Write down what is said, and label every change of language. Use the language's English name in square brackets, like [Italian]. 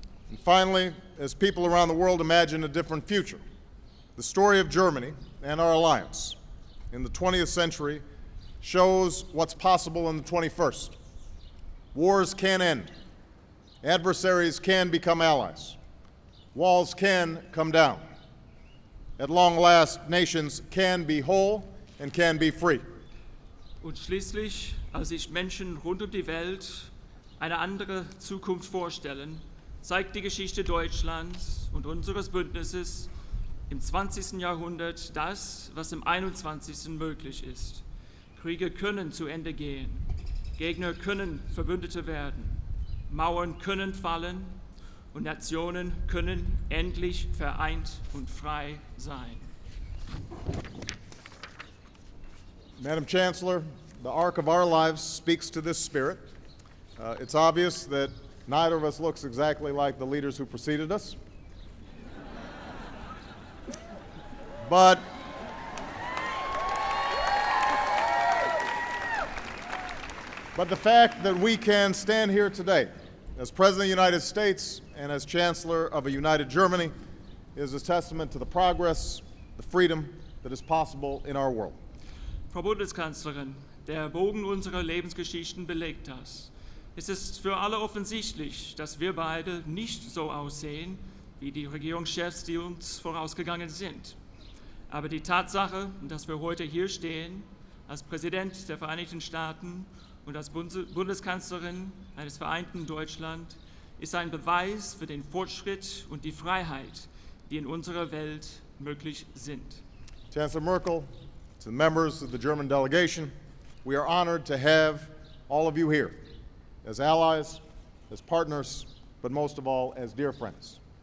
[English] And finally, as people around the world imagine a different future, the story of Germany and our alliance in the 20th century shows what's possible in the 21st. Wars can end. Adversaries can become allies. Walls can come down. At long last, nations can be whole and can be free. [German] Und schließlich, als sich Menschen rund um die Welt eine andere Zukunft vorstellen, zeigt die Geschichte Deutschlands und unseres Bündnisses im 20. Jahrhundert das, was im 21. möglich ist. Kriege können zu Ende gehen, Gegner können Verbündete werden, Mauern können fallen und Nationen können endlich vereint und frei sein. [English] Madam Chancellor, the arc of our lives speaks to this spirit. It's obvious that neither of us looks exactly like the leaders who preceded us. But the fact that we can stand here today as President of the United States and as Chancellor of a united Germany is a testament to the progress, the freedom that is possible in our world. [German] Frau Bundeskanzlerin, der Bogen unserer Lebensgeschichten belegt das. Es ist für alle offensichtlich, dass wir beide nicht so aussehen wie die Regierungschefs, die uns vorausgegangen sind. Aber die Tatsache, dass wir heute hier stehen, als Präsident der Vereinigten Staaten und als Bundeskanzlerin eines vereinten Deutschland, ist ein Beweis für den Fortschritt und die Freiheit, die in unserer Welt möglich sind. [English] Chancellor Merkel, to the members of the German delegation, we are honored to have all of you here as allies, as partners, but most of all as dear friends.